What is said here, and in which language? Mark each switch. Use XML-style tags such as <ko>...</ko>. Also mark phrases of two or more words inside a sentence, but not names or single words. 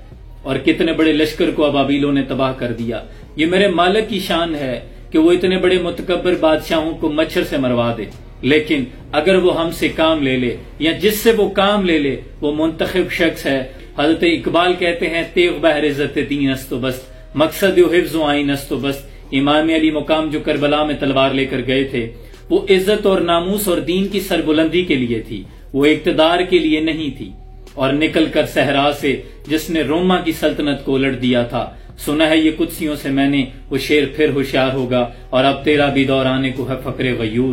<ur>اور کتنے بڑے لشکر کو ابابیلوں نے تباہ کر دیا. یہ میرے مالک کی شان ہے کہ وہ اتنے بڑے متکبر بادشاہوں کو مچھر سے مروا دے. لیکن اگر وہ ہم سے کام لے لے یا جس سے وہ کام لے لے وہ منتخب شخص ہے. حضرت اقبال کہتے ہیں</ur> <fa>تیغ بہر عزت دین است و بست، مقصد حفظ و آئین است و بست.</fa> <ur>امام علی مقام جو کربلا میں تلوار لے کر گئے تھے وہ عزت اور ناموس اور دین کی سربلندی کے لیے تھی، وہ اقتدار کے لیے نہیں تھی. اور نکل کر صحرا سے جس نے روما کی سلطنت کو الٹ دیا تھا، سنا ہے یہ قدسیوں سے میں نے، وہ شیر پھر ہوشیار ہوگا اور اب تیرا بھی دور آنے کو ہے فقر غیور.</ur>